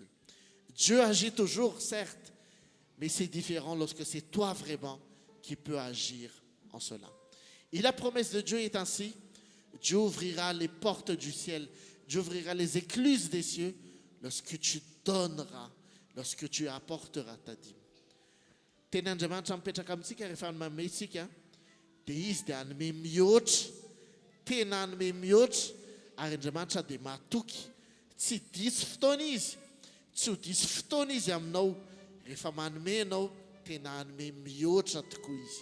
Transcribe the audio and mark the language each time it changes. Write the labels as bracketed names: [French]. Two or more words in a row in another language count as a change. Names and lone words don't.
[French] Dieu agit toujours, certes, mais c'est différent lorsque c'est toi vraiment qui peux agir en cela. Et la promesse de Dieu est ainsi: Dieu ouvrira les portes du ciel, Dieu ouvrira les écluses des cieux lorsque tu donneras, lorsque tu apporteras ta dîme. [Malagasy] Teny Andriamanitra mipetraka amintsika rehefa manome isika dia izy dia hanome mihoatra, tena hanome mihoatra, ary Andriamanitra dia matoky, tsy diso fotoana izy, tsy ho diso fotoana izy aminao. Rehefa manome ianao, tena hanome mihoatra tokoa izy.